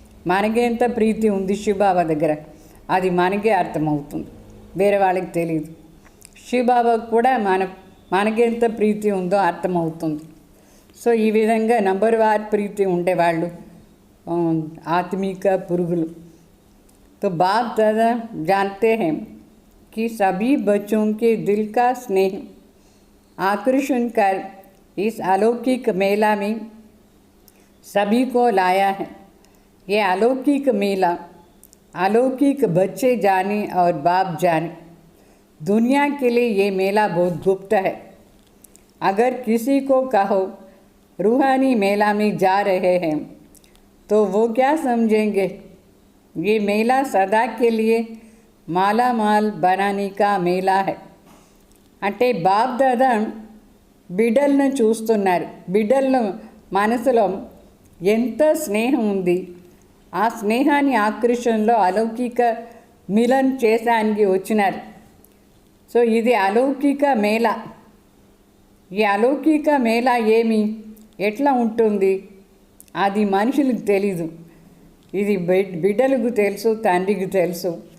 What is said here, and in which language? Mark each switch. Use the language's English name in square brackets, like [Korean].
[Telugu] మనకెంత ప్రీతి ఉంది శివబాబా దగ్గర అది మనకే అర్థమవుతుంది, వేరే వాళ్ళకి తెలియదు. శివబాబాకు కూడా మనకెంత ప్రీతి ఉందో అర్థమవుతుంది. సో ఈ విధంగా నంబర్వార్ ప్రీతి ఉండేవాళ్ళు [Hindi] आत्मिक पुरुगुल. तो बाप दादा जानते हैं कि सभी बच्चों के दिल का स्नेह आकर्षण कर इस अलौकिक मेला में सभी को लाया है. ये अलौकिक मेला अलौकिक बच्चे जाने और बाप जाने. दुनिया के लिए ये मेला बहुत गुप्त है. अगर किसी को कहो रूहानी मेला में जा रहे हैं तो वो क्या समझेंगे? ये मेला सदा के लिए माला माल बनाने का मेला है. [Telugu] అంటే బాప్ దాదా బిడ్డలను చూస్తున్నారు. బిడ్డల మనసులో ఎంత స్నేహం ఉంది, ఆ స్నేహాన్ని ఆకర్షణలో అలౌకిక మిలన్ చేసానికి వచ్చినారు. సో ఇది అలౌకిక మేళ. ఈ అలౌకిక మేళ ఏమి ఎట్లా ఉంటుంది అది మనుషులకు తెలీదు, ఇది బిడ్డలకు తెలుసు, తండ్రికి తెలుసు.